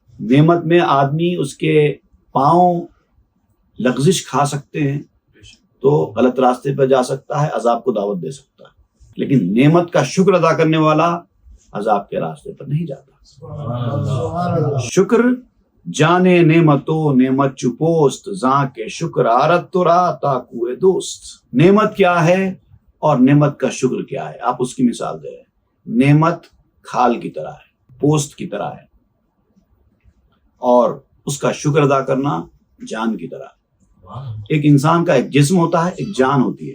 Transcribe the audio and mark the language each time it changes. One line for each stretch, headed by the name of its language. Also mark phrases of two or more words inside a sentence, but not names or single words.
Urdu: نعمت میں آدمی اس کے پاؤں لغزش کھا سکتے ہیں تو غلط راستے پہ جا سکتا ہے، عذاب کو دعوت دے سکتا ہے. لیکن نعمت کا شکر ادا کرنے والا عذاب کے راستے پر نہیں جاتا.
Persian: شکر جانے نعمتو نعمت چپوست زاں کے شکر آرت تو را تا کوئے دوست.
Urdu: نعمت کیا ہے اور نعمت کا شکر کیا ہے، آپ اس کی مثال دے رہے ہیں. نعمت کھال کی طرح ہے، پوست کی طرح ہے، اور اس کا شکر ادا کرنا جان کی طرح ہے. ایک انسان کا ایک جسم ہوتا ہے، ایک جان ہوتی ہے.